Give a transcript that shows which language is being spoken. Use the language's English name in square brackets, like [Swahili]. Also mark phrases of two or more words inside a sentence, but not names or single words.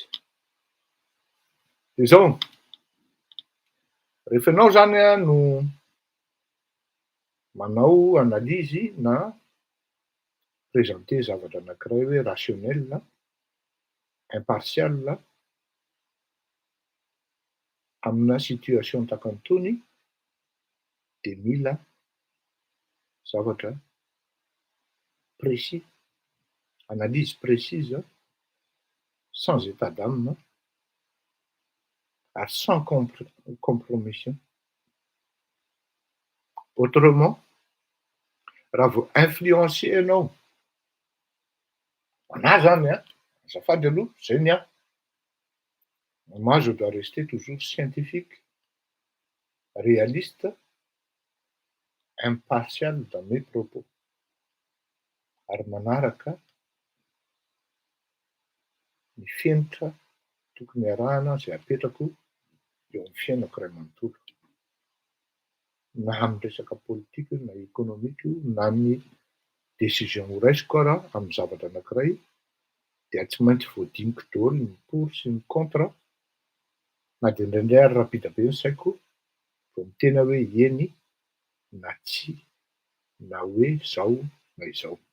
[Malagasy] Dia zao rehefa ianao zany no manao analyse na présenter zavatra anankiray hoe [French] rationnel, impartial [Malagasy] amina situation takan'itony dia mila zavatra [French] précis, analyse précise, sans état d'âme [Malagasy] ary [French] sans compromission. [Malagasy] Autrement, raha vao influencer ianao, anahy zany azafady aloha zay ny ahy. [French] Moi je dois rester toujours scientifique, réaliste, impartial dans mes propos. [Malagasy] Ary manaraka ny fenitra tokony arahana izay apetrako eo amin'ny fiainako iray manontolo. Na amin'ny resaka politika na ekonomika na ny décision ho raisiko ara amin'ny zavatra anankiray dia tsy maintsy voadiniko daholo ny pour sy ny contre, na dia indraindray ary rapida be ny saiko vao miteny hoe eny na tsy, na hoe zao na izao.